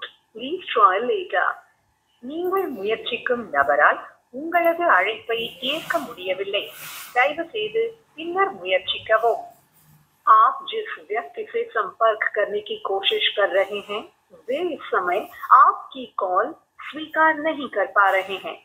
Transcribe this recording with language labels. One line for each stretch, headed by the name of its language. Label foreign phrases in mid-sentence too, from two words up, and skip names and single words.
English: Please try later.
Tamil: நீங்கள் முயற்சிக்கும் நபரால் உங்களது அழைப்பை ஏற்க முடியவில்லை. தயவு செய்து பின்னர் முயற்சிக்கவும்.
Hindi: आप जिस व्यक्ति से संपर्क करने की कोशिश कर रहे हैं वे इस समय आपकी कॉल स्वीकार नहीं कर पा रहे हैं.